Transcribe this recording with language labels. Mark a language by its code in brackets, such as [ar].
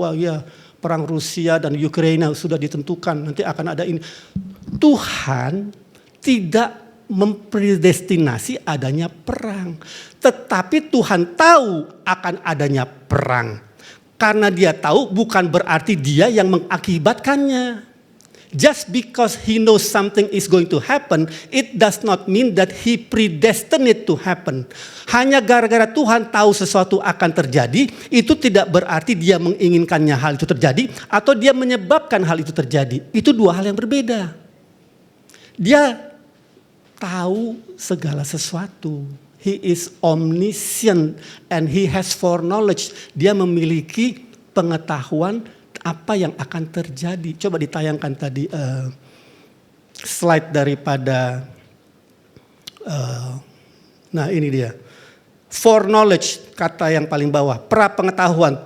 [id] Wah ya, perang Rusia dan Ukraina sudah ditentukan, nanti akan ada ini. Tuhan tidak mempredestinasi adanya perang. Tetapi Tuhan tahu akan adanya perang. Karena Dia tahu bukan berarti Dia yang mengakibatkannya. [en] Just because He knows something is going to happen, it does not mean that He predestined it to happen. [id] Hanya gara-gara Tuhan tahu sesuatu akan terjadi, itu tidak berarti Dia menginginkannya hal itu terjadi, atau Dia menyebabkan hal itu terjadi. Itu dua hal yang berbeda. Dia tahu segala sesuatu. [en] He is omniscient and He has foreknowledge. [id] Dia memiliki pengetahuan apa yang akan terjadi. Coba ditayangkan tadi slide daripada nah ini dia. Foreknowledge, kata yang paling bawah, prapengetahuan.